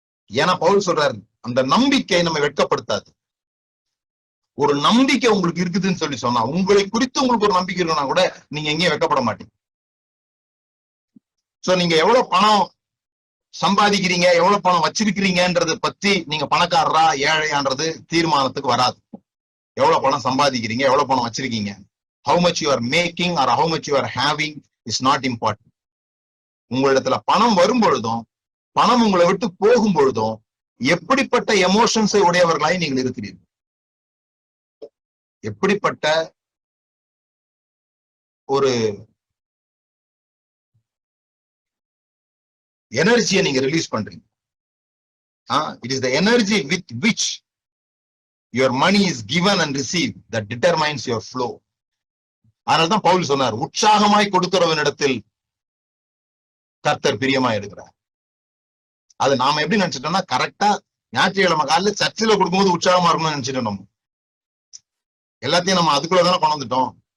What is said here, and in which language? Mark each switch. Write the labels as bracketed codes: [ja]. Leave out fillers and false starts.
[ta] ஏன்னா பவுல் சொல்றாரு, அந்த நம்பிக்கை நம்ம வெட்கப்படுத்தாது. ஒரு நம்பிக்கை உங்களுக்கு இருக்குதுன்னு சொல்லி சொன்னா, உங்களை குறித்து உங்களுக்கு ஒரு நம்பிக்கை இருக்குன்னா கூட நீங்க எங்கேயும் வெட்கப்பட மாட்டீங்க. சோ நீங்க எவ்வளவு பணம் சம்பாதிக்கிறீங்க, எவ்வளவு பணம் வச்சிருக்கிறீங்கன்றத பத்தி நீங்க பணக்காரரா ஏழையான்றது தீர்மானத்துக்கு வராது. எவ்வளவு பணம் சம்பாதிக்கிறீங்க, எவ்வளவு பணம் வச்சிருக்கீங்க, [en] how much you are making or how much you are having is not important. [ta] உங்களிடத்துல பணம் வரும் பொழுதும் பணம் உங்களை விட்டு போகும் பொழுதும் எப்படிப்பட்ட எமோஷன்ஸை உடையவர்களாய் நீங்கள் இருக்கிறீர்கள், எப்படிப்பட்ட ஒரு எனர்ஜியை நீங்க ரிலீஸ் பண்றீங்க. [en] It is the energy with which your money is given and received that determines your flow. [ta] அதனால்தான் பவுல் சொன்னார், உற்சாகமாய் கொடுக்கிறவனிடத்தில் கர்த்தர் பிரியமா இருக்கிறார். அது நாம எப்படி நினைச்சிட்டோம்னா, கரெக்டா ஞாயிற்றுக்கிழமை காலையில சர்ச்சில் கொடுக்கும்போது உற்சாகமா இருக்கணும்னு நினைச்சிட்டோம். நம்ம எல்லாத்தையும் நம்ம அதுக்குள்ளதானே கொண்டு வந்துட்டோம்.